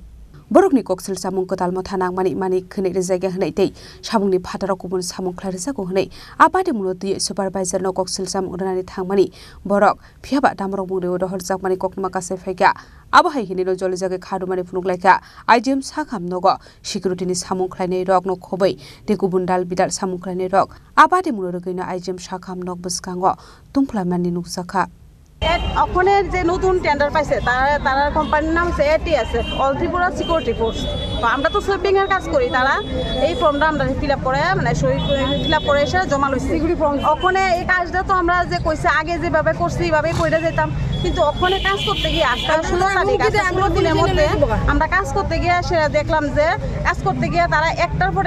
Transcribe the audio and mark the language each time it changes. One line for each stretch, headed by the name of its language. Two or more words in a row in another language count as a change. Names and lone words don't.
Kok Borok: Borokni koksil samung kotal motha nangmani mani khene rejaga hnai tei samungni phatara kubun samung khlairisa ko hnai apati munoti supervisor no koksil samung rani thangmani borok phiaba damrok mungre dohor jakmani kokma kase phaiga abahai hinino jolijaga khadumani phunuglaika IGM Shakhamnogo security ni samung khlainai rok no khobai te kubun dal bidal samung khlainai rok apati muno regaina IGM Shakhamnog biskango tungflamani nuksaka
Bangla: ওখানের যে নতুন টেন্ডার পাইছে তারা কোম্পানির নাম হচ্ছে ATS অল ত্রিপুরা সিকিউরিটি ফোর্স তো আমরা তো সুইপিং এর কাজ করি তারা এই ফর্মটা আমরা
English: fill up
Bangla: করে মানে
English: fill up
Bangla: করে এসে জমা লইছি ওখানে এই কাজটা তো আমরা যে কইছে আগে যেভাবে করছি এইভাবে কইরা যেতাম কিন্তু ওখানে কাজ করতে গিয়ে আজকে 16 তারিখ 16 দিনের মধ্যে আমরা কাজ করতে গিয়ে সেটা দেখলাম যে কাজ করতে গিয়ে তারা একটার পর